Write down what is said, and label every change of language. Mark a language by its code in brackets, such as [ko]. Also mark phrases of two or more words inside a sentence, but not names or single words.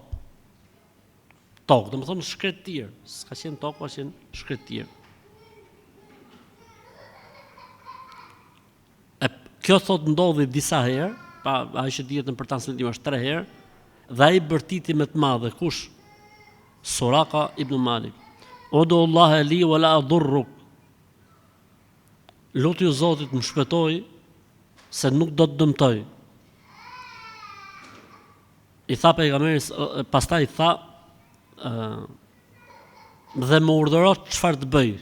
[sq] Tokë, do të thonë shkretir, s'ka qenë tokë, ka qenë shkretir. Kjo thot ndodhi disa herë, pa ai që dihet në për transmetim është 3 herë, dhe ai bërtiti më të madhe kush? Suraka ibn Malik. [ar] ادع الله لي ولا أضرك. [sq] Lutju Zotit më shpëtoj se nuk do të dëmtoj. I tha pejgamberi, pastaj i tha dhe më urdhëro çfarë të bëj.